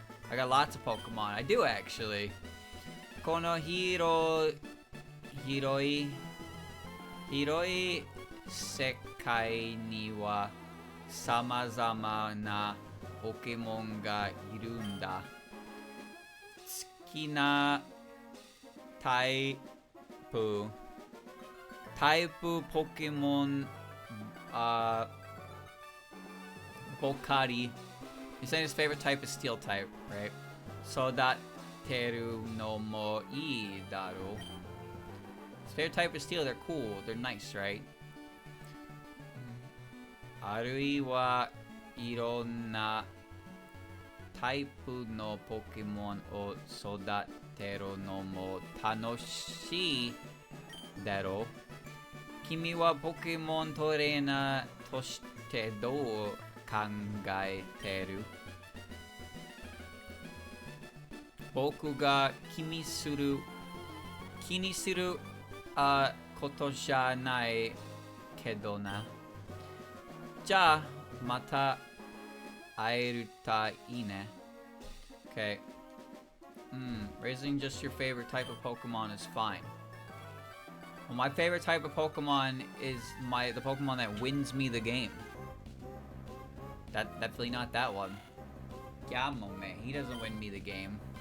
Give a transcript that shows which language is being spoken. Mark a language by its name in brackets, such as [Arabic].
[English] I got lots of Pokemon. I do actually. [Japanese] この広い世界には様々なポケモンがいるんだ。好きなタイプポケモンボカリ [English] He's saying his favorite type is steel type, right? [Japanese] 育てるのもいいだろう [English] His favorite type is steel, they're cool, they're nice, right? [Japanese] あるいはいろんなタイプのポケモンを育てるのも楽しいだろう君はポケモントレーナーとしてどう考えてる僕が気にすることじゃないけどなじゃあまた会えるといいね Okay. [English] Raising just your favorite type of Pokemon is fine. Well, my favorite type of Pokemon is the Pokemon that wins me the game. Definitely not that one. Gamome, he doesn't win me the game.